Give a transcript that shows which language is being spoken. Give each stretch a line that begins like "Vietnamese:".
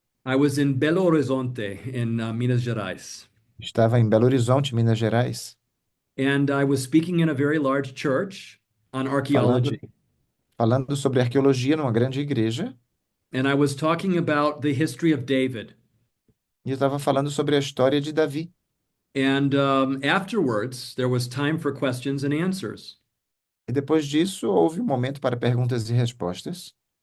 English: I was in Belo Horizonte in Minas Gerais.
Portuguese: Estava em Belo Horizonte, Minas Gerais,
English: And I was speaking in a very large church on
Portuguese: falando,
English: archaeology.
Portuguese: falando sobre arqueologia numa grande igreja,
English: And I was talking about the history of David.
Portuguese: e eu estava falando sobre a história de Davi.
English: And afterwards, there was time for questions and answers.
Portuguese: E depois disso, houve um momento para perguntas e respostas.